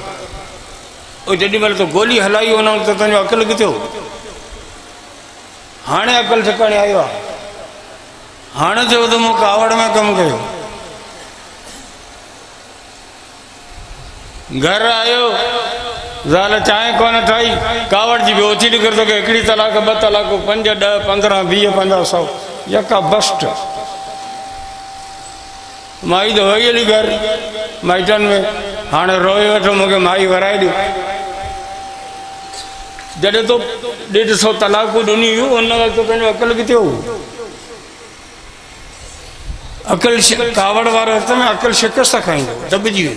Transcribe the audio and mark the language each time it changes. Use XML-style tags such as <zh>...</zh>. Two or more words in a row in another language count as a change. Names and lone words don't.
<sd>जेॾी महिल तो गोली हलाई हुन वक़्तु तुंहिंजो अकल किथे हो? हाणे अकल ठिकाणे आयो आहे, हाणे चयो त मूं कावड़ में कमु कयो। घर आयो, ज़ाल चांहि कोन ठाही, कावड़ जी बि ओची निकिर तो के 1 तलाक 2 तलाक 5 10 15 20 50 100 यका बस्ट। माई तो वई हली घर माइटनि में, हाणे रोए वेठो मूंखे माई वराए ॾियो। जॾहिं तो 150 तलाकूं ॾिनी हुयूं उन वक़्तु पंहिंजो अकल किथे हो? अकल कावड़ वारे हथ में अकल शिकस्त खाईंदो, दॿिजी वेंदो।</sd>